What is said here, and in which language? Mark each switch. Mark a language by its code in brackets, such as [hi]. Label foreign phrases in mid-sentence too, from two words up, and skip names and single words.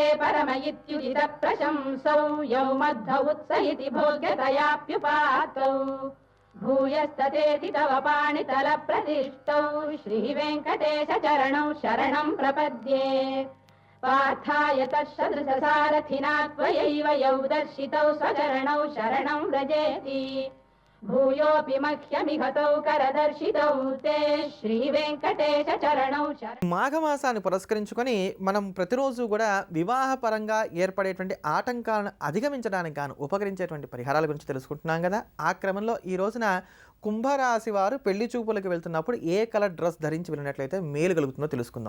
[sa] परम इत्युदित प्रशंसौ यौ मध्व उत्स इति भोग्यतयाप्युपातौ भूयस्ततेति तव पाणितल प्रतिष्ठौ श्रीवेङ्कटेश चरणौ शरणं प्रपद्ये पार्थाय तत्सदृशसारथिना त्वयैव यौ दर्शितौ स्वचरणौ शरणं व्रजेति भूयोऽपि मह्यमिहतौ करदर्शितौ ते శ్రీవేంకటేశ చరణౌ [te] మాఘమాసాన్ని పురస్కరించుకొని మనం ప్రతిరోజు కూడా వివాహపరంగా ఏర్పడేటువంటి ఆటంకాలను అధిగమించడానికి గాను ఉపకరించేటువంటి పరిహారాల గురించి తెలుసుకుంటున్నాం కదా. ఆ క్రమంలో ఈ రోజున కుంభరాశి వారు పెళ్లి చూపులకు వెళ్తున్నప్పుడు ఏ [en] colour dress [te] ధరించి వెళ్ళినట్లయితే మేలు కలుగుతుందో తెలుసుకుందాం.